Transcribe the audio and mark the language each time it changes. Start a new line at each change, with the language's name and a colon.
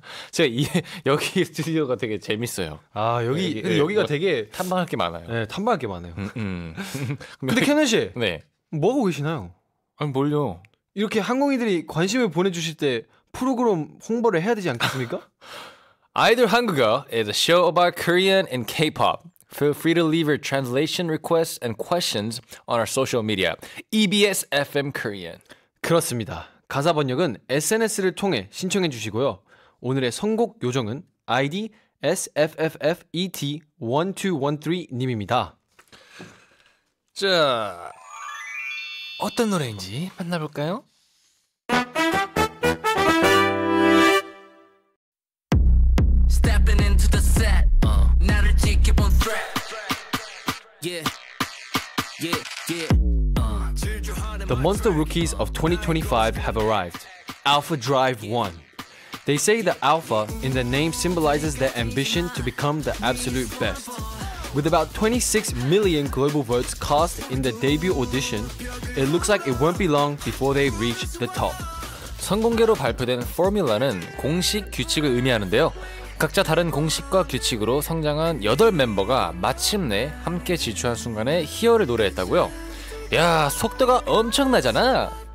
Korean: 제가 여기 스튜디오가 되게 재밌어요. 근데 여기가 되게 탐방할 게 많아요. 네, 탐방할 게 많아요. 근데 근데 캠든 씨, 네. 뭐 하고 계시나요? 아니 뭘요? 이렇게 항공이들이 관심을 보내주실 때 프로그램 홍보를 해야 되지 않겠습니까?
English: 아이돌 한국어 is a show about Korean and K-pop. Feel free to leave your translation requests and questions on our social media. EBS FM Korean.
Korean: 그렇습니다. 가사 번역은 SNS를 통해 신청해 주시고요. 오늘의 선곡 요정은 아이디 SFFFET1213님입니다. 자, 어떤 노래인지 만나볼까요?
English: Stepping into the set.
Korean: 나를 지켜본 threat.
English: Yeah, yeah, yeah. The Monster Rookies of 2025 have arrived. Alpha Drive 1. They say the Alpha in the name symbolizes their ambition to become the absolute best. With about 26 million global votes cast in the debut audition, it looks like it won't be long before they reach the top.
Korean: 선공개로 발표된 포뮬라는 공식 규칙을 의미하는데요. 각자 다른 공식과 규칙으로 성장한 8멤버가 마침내 함께 질주한 순간에 희열을 노래했다고요. 야, 속도가 엄청나잖아.